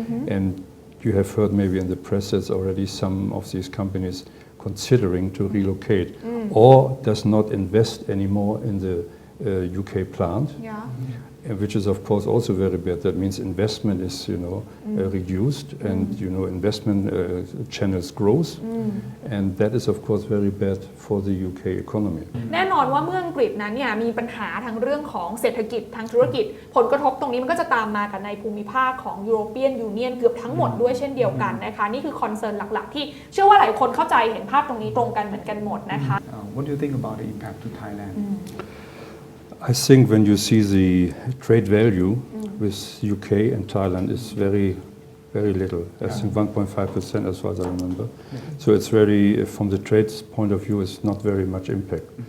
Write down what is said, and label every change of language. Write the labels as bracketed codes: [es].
[en] And you have heard maybe in the press that already some of these companies considering to relocate or does not invest anymore in the UK plant, which is of course also very bad. That means investment is reduced and investment channels grows and that is of course very bad for the UK economy. [th] แน่นอนว่าเมืองอังกฤษนั้นเนี่ยมีปัญหาทางเรื่องของเศรษฐกิจทางธุรกิจผลกระทบตรงนี้มันก็จะตามมากับในภูมิภาคของ European Union เกือบทั้งหมดด้วยเช่นเดียวกันนะคะนี่คือคอนเซิร์นหลักๆที่เชื่อว่าหลายคนเข้าใจเห็นภาพตรงนี้ตรงกันเหมือนกันหมดนะคะ [en] What do you think about the impact to Thailand? I think when you see the trade value with UK and Thailand is very little. I think 1.5% as far as I remember. So it's very, from the trade's point of view, it's not very much impact.